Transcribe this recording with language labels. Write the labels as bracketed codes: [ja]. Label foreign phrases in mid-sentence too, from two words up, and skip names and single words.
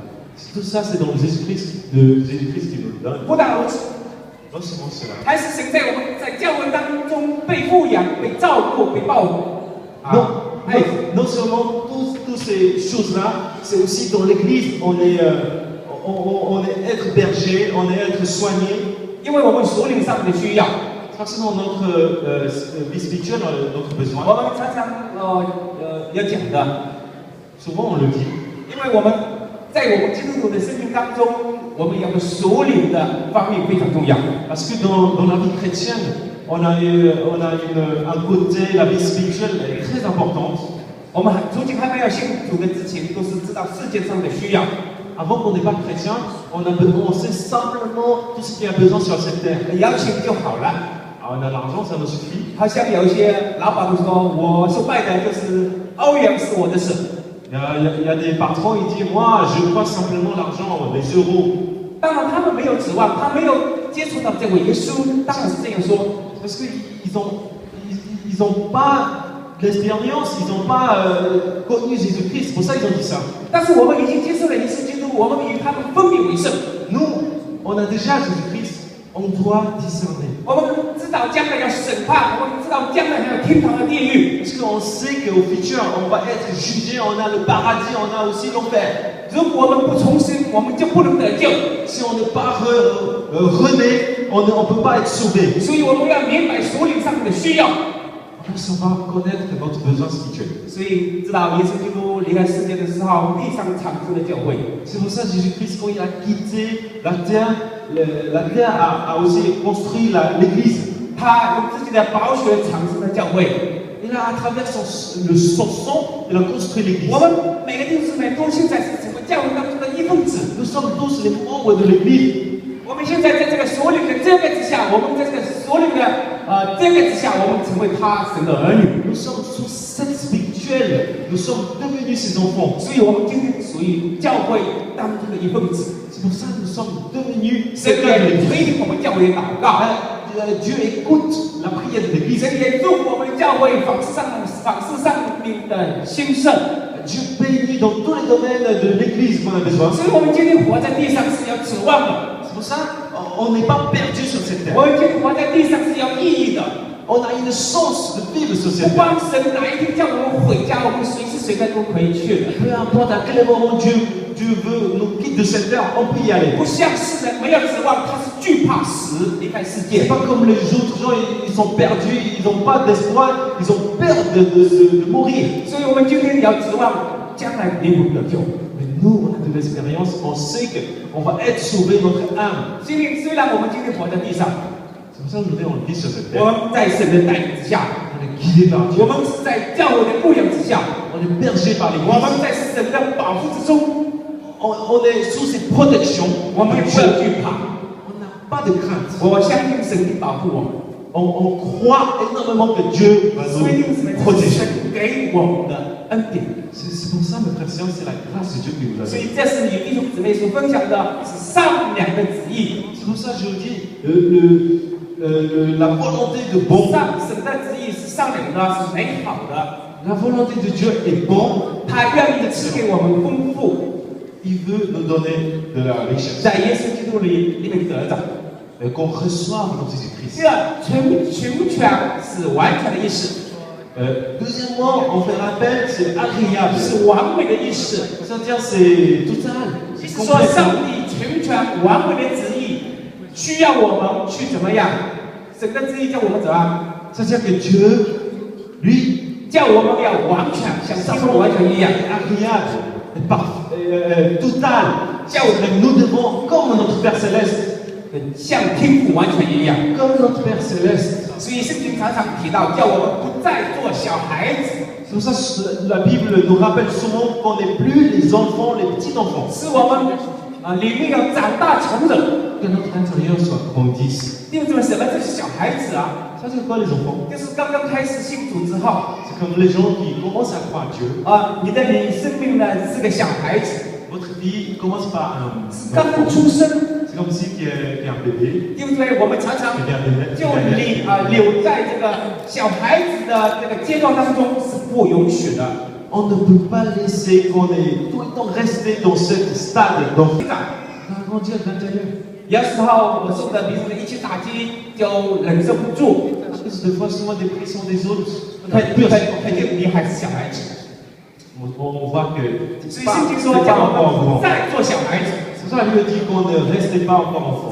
[fr] Tout ça, c'est dans Jésus-Christ qui nous le donne. [zh] 不但如此， [fr] Non seulement cela. [zh] 还是神在我们在教会当中被富养、被照顾、被保护。 [fr] Non seulement toutes ces choses-là, c'est aussi dans l'Église, on est être berger, on est être soigné. [zh] 因为我们属灵上面的需要， [fr] Forcément, notre vie spirituelle, notre [zh] 我 [fr] besoin. [zh] 们常常要讲的， [fr] Souvent, on le dit. [zh] 因为我们在我们基督徒的生命当中，我们有个属灵的方面非常重要。 [fr] Parce que dans la vie chrétienne, on a un côté, la vie spirituelle est très importante. [zh] 我们如今还没有信主的之前，都是知道世界上的需要。 [fr] Avant qu'on n'est pas chrétien, on sait simplement tout ce qu'il y a besoin sur cette terre. [zh] 要钱就好了。 [fr] Alors, on a l'argent, ça nous suffit. [zh] 好像有一些老板都说，我所拜的就是欧元是我的神。 [fr] Il y a des patrons, ils disent, moi, je crois simplement l'argent, les euros. [zh] 当然，他们没有指望，他没有接触到这位耶稣，当然是这样说。 [fr] Parce qu'ils n'ont pas l'expérience, ils n'ont pas connu Jésus-Christ. C'est pour ça qu'ils ont dit ça. [zh] 但是我们已经接受了耶稣基督，我们与他们分别为圣。 [fr] Nous, on a déjà Jésus-Christ, on doit discerner. [zh] 我们知道将来要审判，我们知道将来还有天堂和地狱。 [fr] Parce qu'on sait qu'au futur, on va être jugé, on a le paradis, on a aussi l'enfer. [zh] 如果我们不重生，我们就不能得救。 [fr] Si on n'est pas rené, on ne peut pas être sauvé. [zh] 所以我们要明白属灵上面的需要。 [fr] On va connaître notre besoin spirituel. [zh] 所以知道耶稣基督离开世界的时候，地上产生的教会。 [fr] C'est pour ça que Jésus-Christ, quand il a quitté la terre a aussi construit l'Église. [zh] 他用自己的宝血产生的教会。 [fr] Et là, à travers son sang, il a construit l'Église. [zh] 我们每个弟兄姊妹都现在是整个教会当中的一份子。 [fr] Nous sommes tous les membres de l'Église. [zh] 我们现在在这个属灵的这个之下，我们在这个属灵的这个之下，我们成为他神的儿女。 [fr] Nous sommes sous cette nous sommes devenus ses enfants. [zh] 所以我们今天属于教会当中的一份子。 [fr] C'est pour ça que nous sommes devenus [zh] 神 [fr] quelqu'un de [zh] 也 [fr] l'église. [zh] 垂听我们教会的祷告， [fr] Dieu écoute la prière de l'église. [zh] 神也祝福我们的教会访视上面的兴盛。 [fr] Dieu bénit dans tous les domaines de l'église qu'on a besoin. [zh] 所以我们今天活在地上是要指望的， [fr] C'est pour ça qu'on n'est pas perdu sur cette terre. [zh] 我们今天活在地上是要意义的。 [fr] On a une chance de vivre sur [zh] 不 [fr] cette terre. [zh] 光神哪一天叫我们回家，我们随时随地都可以去的。 [fr] Peu importe à quel moment Dieu veut nous quitter de cette terre, on peut y aller. [zh] 不像世人没有指望，他是惧怕死，离开世 [fr] C'est [zh] 界。 [fr] pas comme les autres gens, ils sont perdus, ils n'ont pas d'espoir, ils ont peur de mourir. [zh] 所以我们今天也要指望将来灵魂得救。 [fr] Mais nous, on a de l'expérience, on sait qu'on va être sauvé, notre âme. [zh] 虽然我们今天活在地上， [fr] C'est pour ça que nous on vit sur cette [zh] 我 [fr] terre. [zh] 们在神的带领之下， [fr] On est guidé par [zh] 我 [fr] Dieu. [zh] 们是在教会的牧养之下， [fr] On est bergé par [zh] 我 [fr] l'Église. [zh] 们在神的保护之中， [fr] On est sous ses protections. [zh] 我们也不要惧怕。 [fr] On n'a pas de crainte. [zh] 我相信神会保护我们， [fr] On croit énormément que Dieu va [zh] 所以什么 [fr] nous protéger. [zh] 神给我们的恩典。 [fr] C'est pour ça, mes frères et sœurs, c'est la grâce de Dieu qui nous a [zh] 所 [fr] donnée. [zh] 以这是与弟兄姊妹所分享的是上良的旨意， [fr] C'est pour ça que je vous dis, la volonté de bon, [zh] 上神的旨意是上良的，是美好的。 [fr] la volonté de Dieu est bon. [zh] 他愿意赐给我们丰富， [fr] Il veut nous donner de la richesse. [zh] 在耶稣基督里面得着。 [fr] Qu'on reçoive dans Jésus-Christ. [zh] 这全是完全的意思， [fr] Deuxièmement, on fait rappel, c'est agréable. [zh] 是完美的意思。 [fr] C'est-à-dire, c'est total. [zh] 意 [fr] C'est [zh] 思说， [fr] complet. [zh] 上帝全完美的旨意，需要我们去怎么样？神的旨意叫我们怎么样？ [fr] C'est-à-dire que Dieu, lui, [zh] 叫我们要完全像基督完全一样。 [fr] agréable, total. Nous devons, comme notre Père Céleste, [zh] 像天父完全一样， [fr] comme notre Père Céleste. [zh] 所以圣经常常提到，叫我们不再做小孩子， [fr] C'est pour ça que la Bible nous rappelle souvent qu'on n'est plus les enfants, les petits-enfants. [zh] 是我们里面要长大成人。 [fr] Que notre intérieur soit grandisse. [zh] 弟兄姊妹，什么就是小孩子啊？ [fr] Ça, c'est quoi les enfants? [zh] 就是刚刚开始信主之后， [fr] C'est comme les gens qui commencent à croire Dieu. [zh] 你的生命呢是个小孩子， [fr] Votre vie commence par un [zh] 刚刚 [fr] enfant. [zh] 出生。 [fr] C'est comme si qu'il y a un bébé [zh] 对不对？我们常常 [fr] qui vient de naître. [zh] 就留在这个小孩子的这个阶段当中是不允许的。 [fr] On ne peut pas laisser qu'on est tout le temps resté dans ce stade d'enfant. [zh] 长 [fr] On va grandir de l'intérieur. [zh] 有时候我受的别人的一些打击，就忍受不住， [fr] Parce que des fois, souvent des pressions des autres. [zh] 他就你还是小孩子。 [fr] On voit que [zh] 所 [fr] c'est [zh] 以 [fr] pas, [zh] 圣经说 [fr] c'est [zh] 叫 [fr] pas [zh] 我 [fr] encore [zh] 们不 [fr] grand. [zh] 再做小孩子。 [fr] C'est pour ça que Dieu dit qu'on ne restait pas encore enfant.